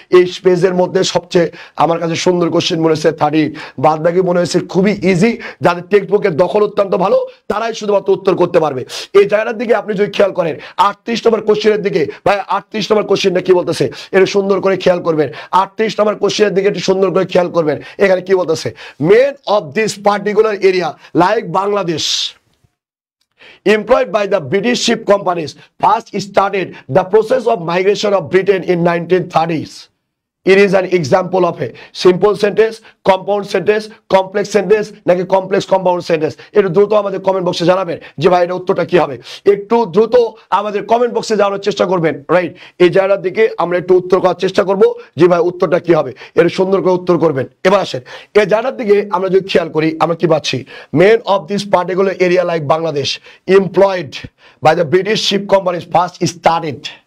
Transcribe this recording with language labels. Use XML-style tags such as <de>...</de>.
<bn>এই পেজের মধ্যে সবচেয়ে আমার কাছে সুন্দর কোশ্চেন মনে হয়েছে 30, বাদ বাকি মনে হয়েছে খুবই ইজি। যাদের টেক্সট বুকের দখল অত্যন্ত ভালো, তারাই শুধুমাত্র উত্তর করতে পারবে। এই জায়গাটার দিকে আপনি যদি খেয়াল করেন 38 নম্বর কোশ্চেনের দিকে, ভাই 38 নম্বর কোশ্চেনটা কি বলতেছে? এটা সুন্দর করে খেয়াল করবেন। 38 নম্বর কোশ্চেনের দিকে একটু সুন্দর করে খেয়াল করবেন। এখানে কি বলতেছে?</bn> <en>Men of this particular area like Bangladesh employed by the British ship companies first started the process of migration of Britain in 1930s. It is an example of a simple sentence, compound sentence, complex sentence</en> <bn>নাকি</bn> <en>Complex compound sentence.</en> <bn>একটু দ্রুত আমাদের comment বক্সে জানাবেন যে ভাই এটা উত্তরটা কি হবে। একটু দ্রুত আমাদের কমেন্ট বক্সে জানানোর চেষ্টা করবেন, রাইট? এই জায়গার দিকে আমরা একটু উত্তর করার চেষ্টা করব যে ভাই উত্তরটা কি হবে। এর সুন্দর করে উত্তর করবেন। এবার আসেন এই জায়গার দিকে আমরা যদি খেয়াল করি, আমরা কি পাচ্ছি?</bn> <en>Men of this particular area like Bangladesh employed by the British ship companies first started.</en>